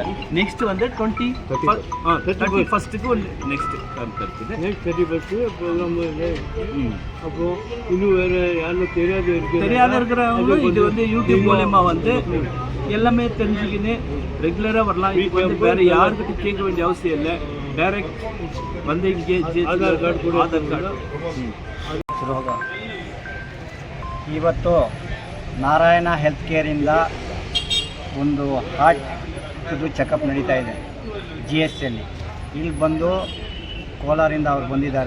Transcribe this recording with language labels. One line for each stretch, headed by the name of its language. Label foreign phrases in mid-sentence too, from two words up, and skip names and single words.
Tamil: நெக்ஸ்ட் வந்து 31st நெக்ஸ்ட் கேம்ப் இருக்குது. நெக்ஸ்ட் 31st ப்ரோக்ராம். அப்புறம் இன்னும் வேறு யாரும் தெரியாத இருக்கிறவங்களும் இது வந்து யூடியூப் மூலயமா வந்து எல்லாமே தெரிஞ்சுக்கின்னு ரெகுலராக வரலாம். இதுக்கு வந்து வேறு யாருக்கிட்ட கேட்க வேண்டிய அவசியம் இல்லை. டைரெக்ட் வந்து இங்கே
Kannada: ಆಧಾರ್ ಕಾರ್ಡ್ ಕೂಡ ಆಧಾರ್ ಕಾರ್ಡ್ ಇವತ್ತು ನಾರಾಯಣ ಹೆಲ್ತ್ ಕೇರಿಂದ ಒಂದು ಹಾರ್ಟ್ದು ಚೆಕಪ್ ನಡೀತಾ ಇದೆ GSಯಲ್ಲಿ. ಇಲ್ಲಿ ಬಂದು ಕೋಲಾರಿಂದ ಅವ್ರು ಬಂದಿದ್ದಾರೆ.